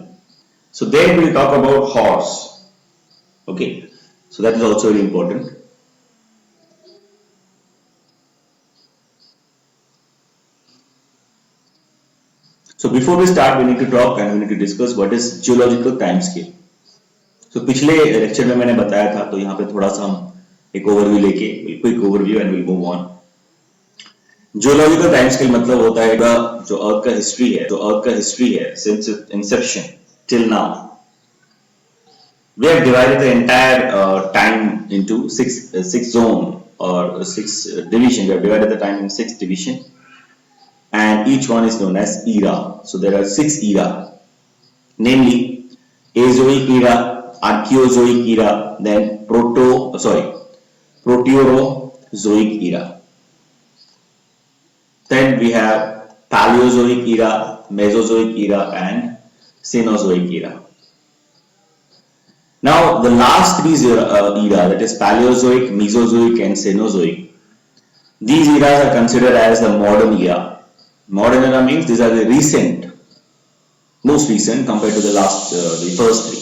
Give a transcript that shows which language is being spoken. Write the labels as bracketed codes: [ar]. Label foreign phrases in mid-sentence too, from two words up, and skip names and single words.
[en] So there we'll talk about horse. Okay, so that is also very important. So before we start, we need to talk and we need to discuss what is geological time scale. [hi] So पिछले लेक्चर में मैंने बताया था, तो यहाँ पे थोड़ा सा हम एक ओवरव्यू लेके, [en] quick overview and will move on. geological time scale [hi] मतलब होता है जो अर्थ का हिस्ट्री है [en] since inception till now. We have divided the entire time into six zone or six division. We have divided the time in six division, and each one is known as era. So there are six era, namely Azoic era, Archaeozoic era, then Proterozoic era. Then we have Paleozoic era, Mesozoic era, and Cenozoic era. Now, the last three era, that is Paleozoic, Mesozoic, and Cenozoic, these eras are considered as the modern era. Modern era means these are the most recent compared to the first three.